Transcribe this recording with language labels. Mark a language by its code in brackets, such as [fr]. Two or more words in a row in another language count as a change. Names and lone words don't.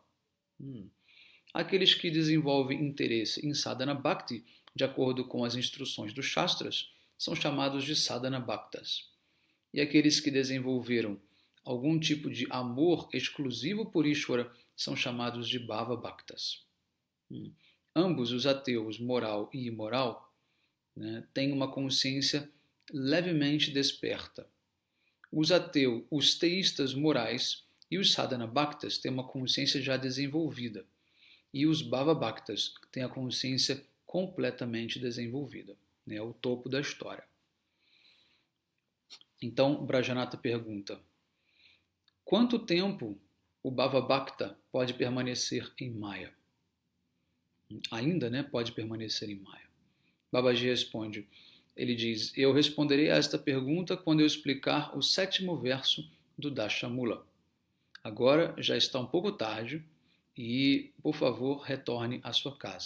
[pt] Aqueles que desenvolvem interesse em [sa] sadhana bhakti, [pt] de acordo com as instruções dos Shastras, são chamados de [sa] sadhana bhaktas. [pt] E aqueles que desenvolveram algum tipo de amor exclusivo por Ishvara são chamados de [sa] bhava bhaktas. [pt] Ambos, os ateus, moral e imoral, né, têm uma consciência levemente desperta. Os teístas morais e os [sa] sadhana bhaktas [pt] têm uma consciência já desenvolvida. E os [sa] bhava bhaktas [pt] têm a consciência completamente desenvolvida. É o topo da história. Então, Brajanata pergunta: quanto tempo o [sa] bhava bhakta [pt] pode permanecer em Maya? Ainda, né, pode permanecer em Maya. Babaji responde, ele diz: eu responderei a esta pergunta quando eu explicar o 7º verso do Dashamula. Agora já está um pouco tarde e, por favor, retorne à sua casa.